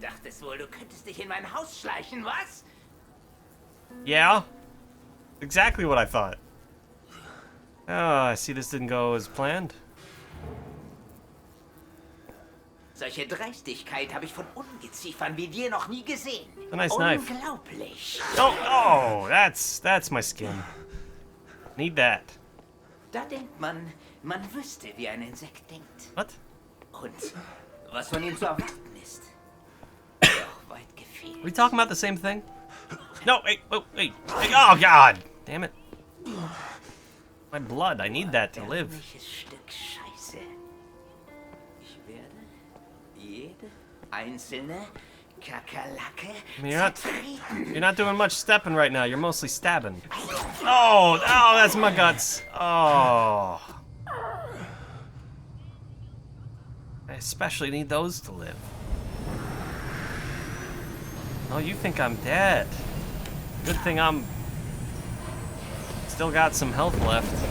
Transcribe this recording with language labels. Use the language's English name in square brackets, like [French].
[German] Dachtest wohl, du könntest dich in mein Haus schleichen, was? [English] Yeah. Exactly what I thought. Oh, I see this didn't go as planned. [German] Solche Dreistigkeit habe ich von Ungeziefern wie dir noch nie gesehen. [English] A nice knife. [German] Unglaublich. [English] Oh, that's my skin. Need that. [German] Da denkt man wüsste, wie ein Insekt denkt. [English] What? [German] Und was von ihm zu erwarten ist. Doch weit gefehlt. [English] Are we talking about the same thing? No, wait, wait. Oh, God. Damn it. My blood, I need that to live. [German] Stück Scheiße. Ich werde jede einzelne Kakerlake [English] I mean, you're not doing much stepping right now. You're mostly stabbing. Oh, that's my guts. Oh. I especially need those to live. Oh, you think I'm dead. Good thing I'm still got some health left.